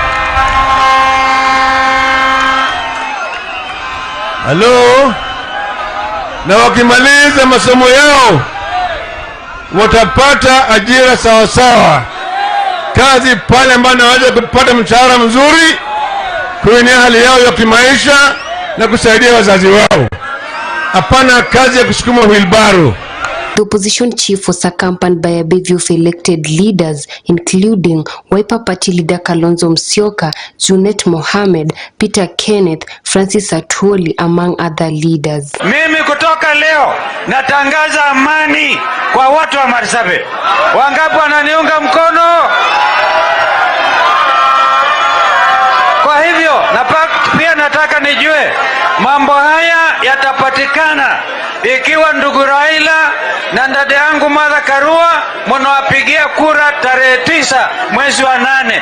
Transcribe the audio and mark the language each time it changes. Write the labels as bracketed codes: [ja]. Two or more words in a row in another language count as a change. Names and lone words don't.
[sw] Halo, na wakimaliza masomo yao watapata ajira sawa sawa, kazi pale ambapo wanaweza kupata mshahara mzuri, kuinua hali yao ya kimaisha na kusaidia wazazi wao. Hapana kazi ya kusukuma wheelbarrow. [en] The opposition chief was accompanied by a bevy of elected leaders, including Wiper Party leader Kalonzo Musyoka, Junet Mohamed, Peter Kenneth, Francis Atwoli, among other leaders. [sw] Mimi kutoka leo natangaza amani kwa watu wa Marsabit. Wangapi wananiunga mkono? Kwa hivyo pia nataka nijue mambo haya yatapatikana ikiwa ndugu Raila na dada yangu Martha Karua mnawapigia kura tarehe 9 mwezi wa 8.